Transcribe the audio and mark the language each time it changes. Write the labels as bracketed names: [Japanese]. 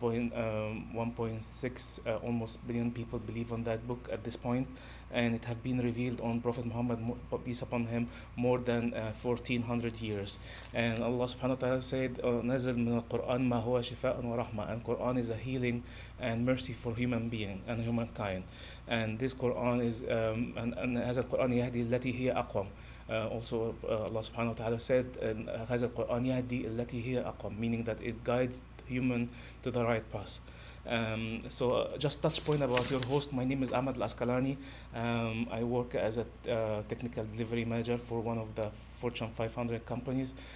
[English] 1.6 almost billion people believe on that book at this point, and it has been revealed on Prophet Muhammad, peace upon him, more than 1400 years. And Allah subhanahu wa ta'ala said, [Arabic] نزل من القرآن ما هو شفاء ورحمة, [English] and Quran is a healing and mercy for human being and humankind. And this Quran is and [Arabic] هذا القرآن يهدي التي هي أقوم. [English] Also Allah subhanahu wa ta'ala said, [Arabic] هذا القرآن يهدي التي هي أقوم, [English] meaning that it guides human to the right path. So just touch point about your host. My name is El-Askalany. I work as a technical delivery manager for one of the Fortune 500 companies.